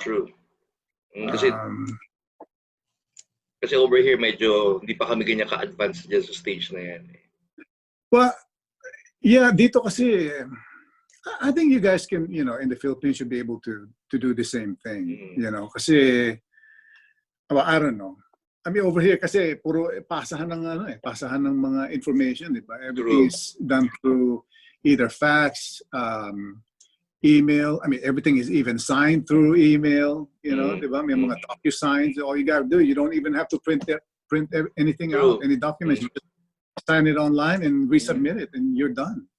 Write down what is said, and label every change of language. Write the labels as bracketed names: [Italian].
[Filipino] True. Kasi over here, medyo hindi pa kami ganyan ka-advanced dyan sa stage na yan. [English] Well, yeah, [Filipino] dito kasi, [English] I think you guys can, in the Philippines, should be able to do the same thing, kasi, well, I don't know. I mean, over here [Filipino] kasi puro pasahan ng ano pasahan ng mga information, di ba? [English] Everything is done through either fax, email. I mean, everything is even signed through email, you know, [Filipino] di ba? May mga docu-signs. [English] All you gotta do, you don't even have to print anything out, any documents. You just sign it online and resubmit it, and you're done.